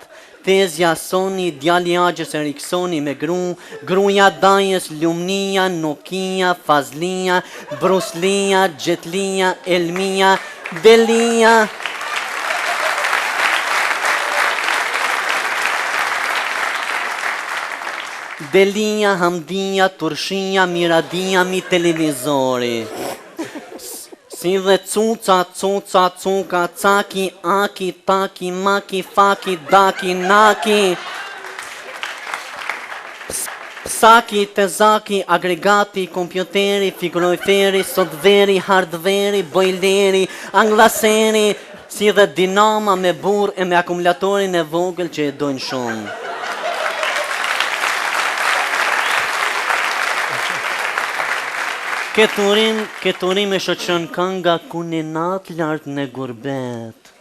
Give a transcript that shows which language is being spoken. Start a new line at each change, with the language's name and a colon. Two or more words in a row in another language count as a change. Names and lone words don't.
Albanian: Tezja Sony, djali Agjës Eriksoni me gruja Dajes, Lumnia, Nokia, Fazlia, Bruslia, Gjetlia, Elmia, Delia. Delia, Hamdia, Turshia, Miradia, mi televizori. Si dhe cuca, cuka, caki, aki, taki, maki, faki, daki, naki. Saki, tezaki, agregati, kompjuteri, frigoriferi, softweri, hardweri, bojleri, anglaseri, si dhe dinama me burr e me akumulatorin e vogël që e dojnë shumë. Këtë urim e shoqën kënga ku një natë lartë në gurbet.